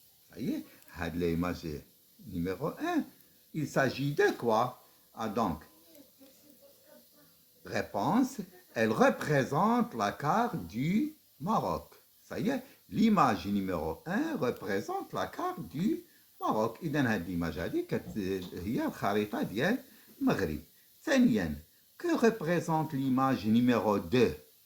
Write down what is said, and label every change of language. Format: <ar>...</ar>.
<fr>Ça y est, l'image numéro 1. Il s'agit de quoi? Ah, donc, réponse, elle représente la carte du Maroc. Ça y est, l'image numéro 1 représente la carte du Maroc.</fr> <ar>إذن هذه الإيماج هذه هي الخريطة ديال المغرب. ثانيا,</ar> <fr>que représente l'image numéro 2?</fr>